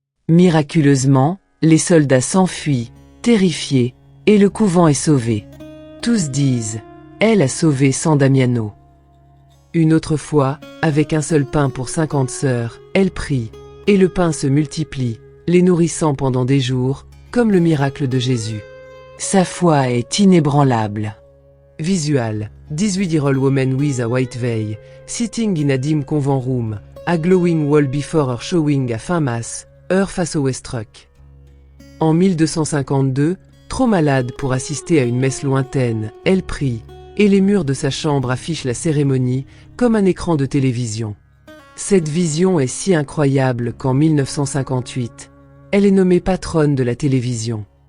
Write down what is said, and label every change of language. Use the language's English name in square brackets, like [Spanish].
[French] Miraculeusement, les soldats s'enfuient, terrifiés, et le couvent est sauvé. Tous disent « Elle a sauvé San Damiano ». Une autre fois, avec un seul pain pour 50 sœurs, elle prie, et le pain se multiplie, les nourrissant pendant des jours, comme le miracle de Jésus. Sa foi est inébranlable. [English] Visual, 18-year-old woman with a white veil, sitting in a dim convent room, a glowing wall before her showing a fin mass, her face always struck. [French] En 1252, trop malade pour assister à une messe lointaine, elle prie, et les murs de sa chambre affichent la cérémonie comme un écran de télévision. Cette vision est si incroyable qu'en 1958, elle est nommée patronne de la télévision.